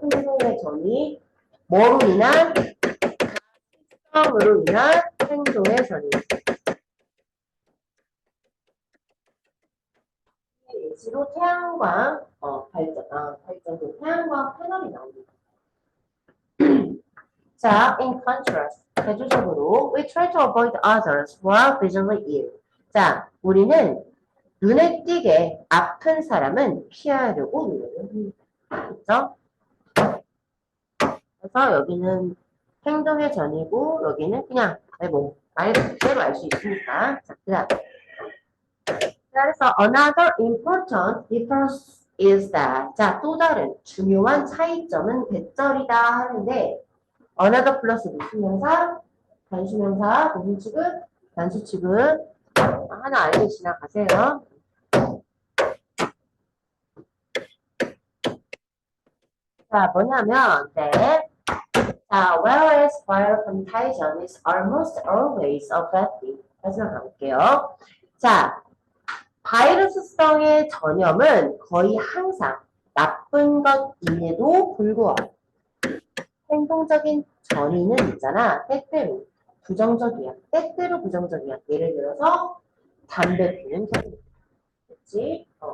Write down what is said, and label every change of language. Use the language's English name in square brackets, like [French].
[Korean] 행동의 전이. 뭐로 인한? 감으로 인한 행동의 전이. 예시로 태양광 발전소 태양광 패널이 나옵니다. [English] 자, in contrast, [Korean] 대조적으로 [English] we try to avoid others who are visually ill. [Korean] 자, 우리는 눈에 띄게 아픈 사람은 피하려고 노력합니다. 그렇죠? 그래서 여기는 행동의 전이고 여기는 그냥 말 그대로 알 수 있으니까. 자, 그다음. 그래서 [English] another important difference is that [Korean] 자, 또 다른 중요한 차이점은 대절이다 하는데 another 플러스 무슨 명사? 단수명사, 무슨 취급? 단수 취급. 하나 알고 지나가세요. 자, 뭐냐면 자, [English] whereas viral contagion is almost always a bad thing. [Korean] 마지막 가볼게요. 자, 바이러스성의 전염은 거의 항상 나쁜 것임에도 불구하고 행동적인 전이는 있잖아. 때때로 부정적이야. 때때로 부정적이야. 예를 들어서 담배 피는 경우. 그렇지?